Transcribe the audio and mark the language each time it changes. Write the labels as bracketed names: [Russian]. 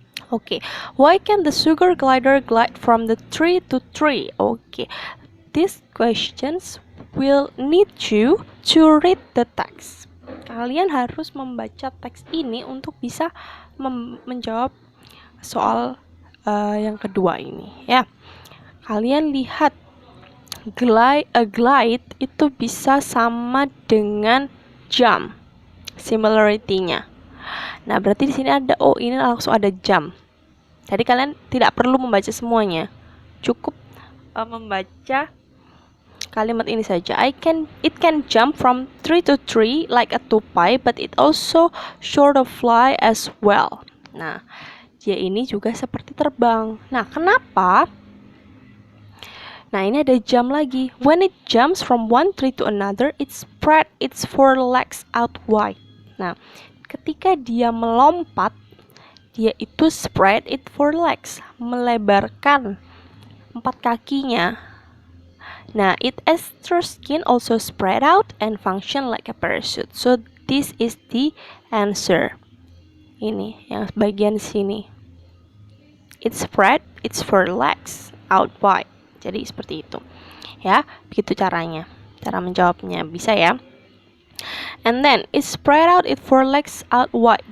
[English] Oke, why can the sugar glider glide from the tree to tree? Oke, these questions will need you to read the text. [Indonesian] Kalian harus membaca teks ini untuk bisa menjawab soal yang kedua ini, ya. Kalian lihat, glide itu bisa sama dengan jump, similarity-nya. Nah, berarti di sini ada ini langsung ada jump. Jadi kalian tidak perlu membaca semuanya. Cukup membaca kalimat ini saja. [English] It can jump from tree to tree like a tupai, but it also sort of fly as well. [Indonesian] Nah, dia ini juga seperti terbang. Nah, kenapa? Nah, ini ada jump lagi. [English] When it jumps from one tree to another, it spread its four legs out wide. [Indonesian] Nah, ketika dia melompat, dia itu [English] spread its four legs, [Indonesian] melebarkan 4 kakinya. [English] Nah, its extra skin also spread out and function like a parachute. So this is the answer. [Indonesian] Ini yang bagian sini. [English] It spread its four legs out wide. [Indonesian] Jadi seperti itu, ya. Begitu caranya, cara menjawabnya, bisa, ya. [English] And then it spread out its four legs out wide.